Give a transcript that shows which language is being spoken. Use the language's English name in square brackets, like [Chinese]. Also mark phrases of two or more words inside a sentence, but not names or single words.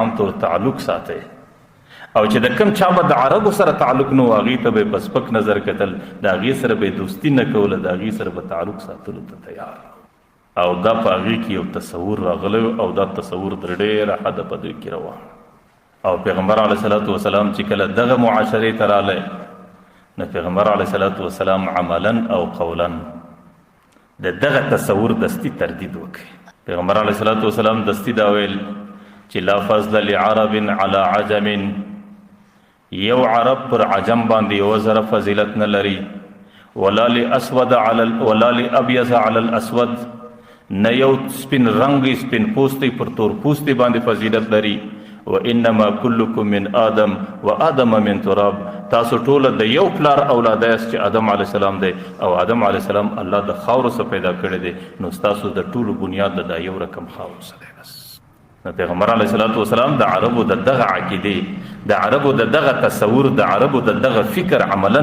[Pashto] عام طور تعلق ساتئ او چې د کم چا به د عربو سره تعلق نه و هغې ته به په سپک نظر کتل د هغې سره به دوستي نه کوله د هغې سره به تعلق ساتلو ته تیار او دا په هغې کې یو تصور راغلی او دا تصور تر ډېره حده په دوی کې روان او پیغمبر علیه الصلاۃ والسلام چې کله دغه معاشرې ته رالی نو پیغمبر علیه الصلاۃ والسلام عملا او قولا د دغه تصور دستی تردید وکړي پیغمبر علیه الصلاۃ والسلام دستی دا ویل چې [Arabic] لا فضل لعرب علی عجم [Pashto] یو عرب پر عجم باندې یو ذره فضیلت نه لري [Arabic] ولا لاسود ولا لابیض علی الاسود [Pashto] نه یو سپین رنګ سپین پوستی پر تور پوستی باندې فضیلت لري [Arabic] وانما كلكم من آدم وآدم من تراب [Pashto] تاسو ټول د یو پلار اولاد یاست چې آدم علیه السلام دی او آدم علیه السلام الله د خاورو څخه پیدا کړی دی نو تاسو د ټولو بنیاد د یو رقم خاورو څخه دی بس نو پیغمبر علیه الصلاۃ والسلام د عربو د دغه عقیدې د عربو د دغه تصور د عربو د دغه فکر عملا